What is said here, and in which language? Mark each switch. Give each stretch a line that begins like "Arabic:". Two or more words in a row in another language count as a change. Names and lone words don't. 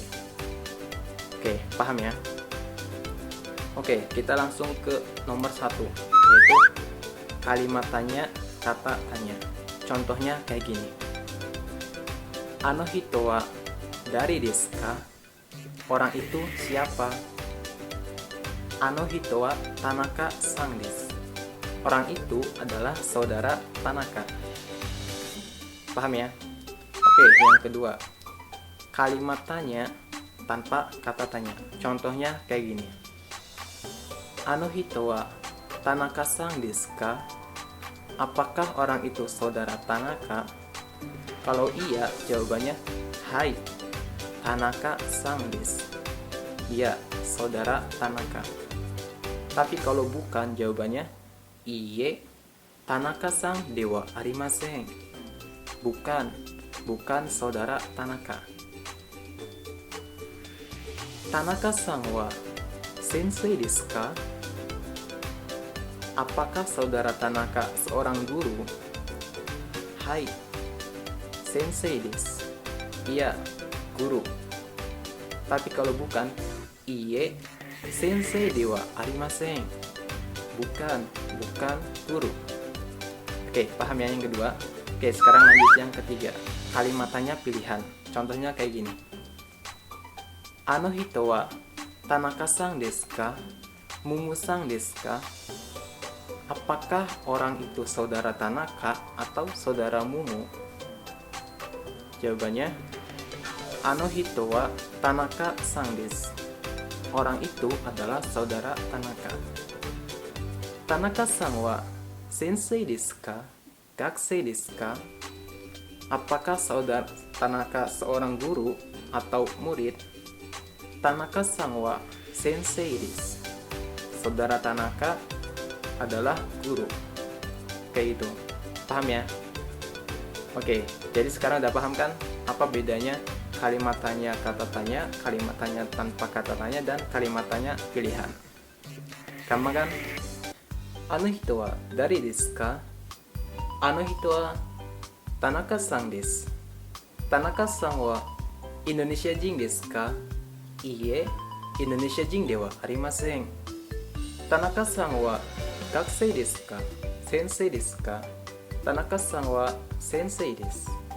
Indonesian: Oke, paham ya? Oke, kita langsung ke nomor 1, yaitu kalimat tanya, kata tanya. Contohnya kayak gini.
Japanese: あの人はだりですか?
Indonesian: Orang itu siapa?
Japanese: あの人は田中さんです.
Indonesian: Orang itu adalah saudara Tanaka. Paham ya? Oke, yang kedua, kalimat tanya tanpa kata tanya. Contohnya kayak gini.
Japanese: あの人は田中さんですか?
Indonesian: Apakah orang itu saudara Tanaka? Kalau iya, jawabannya hai,
Japanese: 田中さんです.
Indonesian: Iya, saudara Tanaka. Tapi kalau bukan, jawabannya
Japanese: いいえ、田中さんではありません.
Indonesian: Bukan saudara Tanaka.
Japanese: 田中さんは先生ですか?
Indonesian: Apakah saudara Tanaka seorang guru?
Japanese: はい, 先生です.
Indonesian: Iya, guru. Tapi kalau bukan,
Japanese: いいえ、先生ではありません.
Indonesian: Bukan guru. Oke, paham ya yang kedua? Oke, sekarang lanjut yang ketiga. Kalimat tanya pilihan. Contohnya kayak gini.
Japanese: あの人は田中さんですか? ムムさんですか?
Indonesian: Apakah orang itu saudara Tanaka atau saudara Mumu? Jawabannya,
Japanese: あの人は田中さんです.
Indonesian: Orang itu adalah saudara Tanaka.
Japanese: 田中さんは先生ですか? 学生ですか?
Indonesian: Apakah saudara Tanaka seorang guru atau murid?
Japanese: 田中さんは先生です.
Indonesian: Saudara Tanaka adalah guru. Kayak itu. Paham ya? Oke, jadi sekarang udah paham kan apa bedanya kalimat tanya kata tanya, kalimat tanya tanpa kata tanya, dan kalimat tanya pilihan. Gampang kan?
Japanese: あの人はだりですか? あの人は田中さんです. 田中さんはインドネシア人ですか? いいえ, インドネシア人ではありません. 田中さんは学生ですか? 先生ですか？田中さんは先生です.